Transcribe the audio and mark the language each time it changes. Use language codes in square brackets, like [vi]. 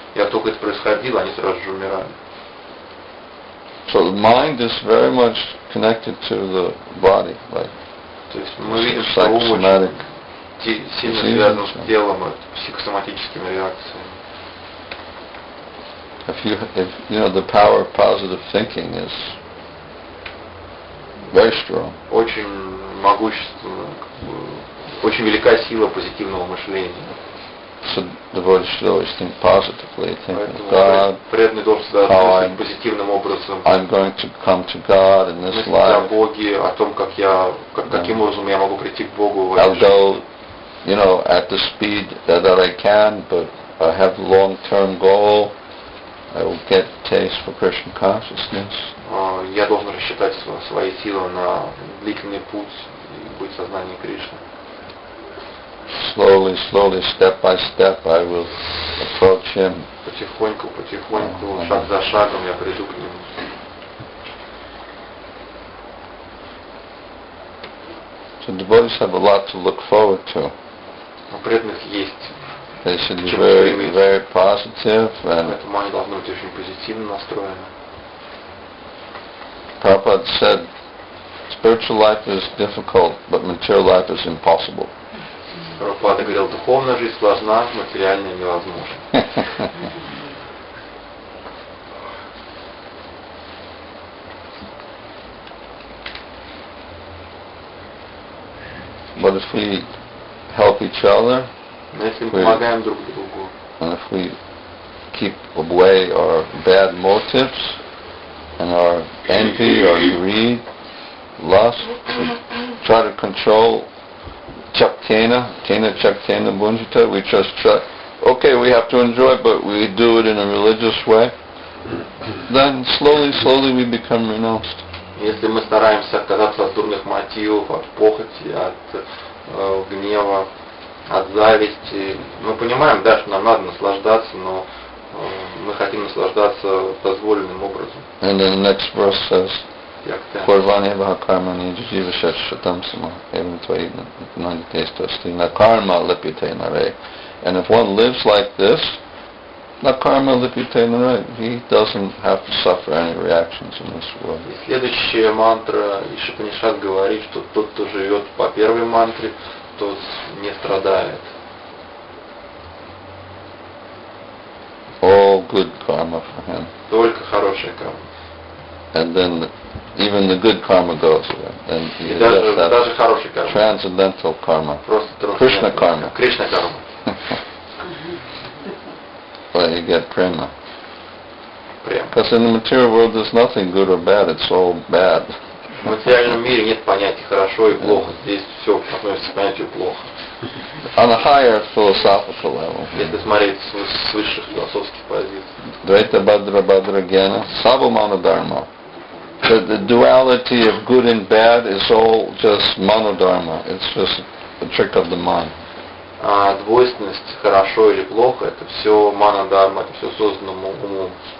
[ru] И как только это происходило, они сразу же умирали. [en] So the mind is very much connected to the body, like [ru] То есть мы видим, что ум очень сильно связан с телом, психосоматическими реакциями. [en] if you know the power of positive thinking is very strong. [ru] Очень могущественно, очень велика сила позитивного мышления. [en] So the devotee should always think positively, think of [ru] Поэтому [en] God. [ru] преданный должен всегда относиться позитивным образом. [en] I'm going to come to God in this [ru] Мыслить о [en] life. [ru] Боге, о том, каким образом я могу прийти к Богу в [en] I'll [ru] этой жизни. [en] go, you know, at the speed that I can, but I have a long-term goal. I will get taste for Krishna consciousness. [ru] Я должен рассчитать свои силы на длительный путь и быть в сознании Кришны. [en] Slowly, step by step, I will approach Him. [ru] Потихоньку, шаг за шагом я приду к Нему. [en] So devotees have a lot to look forward to. [ru] У преданных есть. [en] They should be very, very positive, and [ru] Поэтому они должны быть очень позитивно настроены. [en] Prabhupada said, spiritual life is difficult, but material life is impossible. [ru] Прабхупада говорил, духовная жизнь сложна, материальная невозможна. [en] But if we help each other, [ru] Но если мы помогаем друг другу, [en] and if we keep away our bad motives and our envy, our greed, lust, try to control chaktena bunjita, we just try, okay, we have to enjoy, but we do it in a religious way, then slowly we become renounced. [ru] если мы стараемся отказаться от дурных мотивов, от похоти, от гнева, от зависти, мы понимаем, да, что нам надо наслаждаться, но мы хотим наслаждаться дозволенным образом. [en] And then the next verse says, [sa] Purvaneva karma nijiva shatam sama evam tvai nanditestasti na karma lipite nare. [en] And if one lives like this, [sa] na karma lipite nare, [en] he doesn't have to suffer any reactions in this world. [ru] И следующая мантра Ишопанишад говорит, что тот, кто живет по первой мантре, тот не страдает. [en] All good karma for him. [ru] Только хорошая карма. [en] And then even the good karma goes away. And [ru] И даже хорошая карма. [en] Transcendental karma. [ru] Просто [en] Krishna karma. [ru] Кришна карма. [en] Well, you get prema. [ru] Прям. [en] Because in the material world there's nothing good or bad, it's all bad. [ru] В материальном мире нет понятий хорошо и плохо. Здесь все относится к понятию плохо. [en] On a higher philosophical level. [ru] Если смотреть с высших философских позиций. [sa] Dvaita Bhadra Bhadra Jnana Savamana Dharma. [en] The duality of good and bad is all just monodharma. It's just a trick of the mind. [ru] А двойственность хорошо или плохо, это все манадharma, это все создано умом.